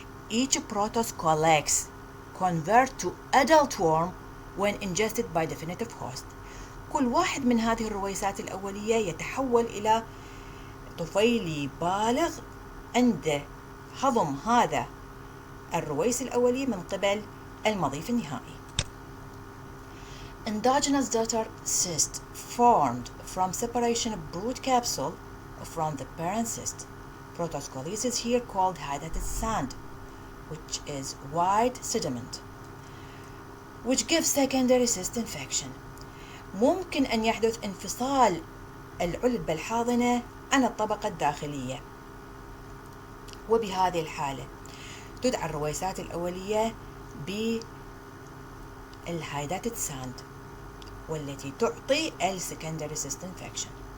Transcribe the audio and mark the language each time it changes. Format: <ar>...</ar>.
<en>Each protoscolex convert to adult worm when ingested by definitive host.</en> <ar>كل واحد من هذه الرويسات الأولية يتحول إلى طفيلي بالغ عند هضم هذا الرويس الأولي من قبل المضيف النهائي.</ar> <en>Endogenous daughter cyst formed from separation of brood capsule from the parent cyst. Protoscolices here called hydatid sand, which is white sediment, which gives secondary cyst infection.</en> <ar>ممكن أن يحدث انفصال العلبة الحاضنة عن الطبقة الداخلية، وبهذه الحالة تدعى الرويسات الأولية بالهايداتد ساند والتي تعطي السكندري سيست انفكشن.</ar>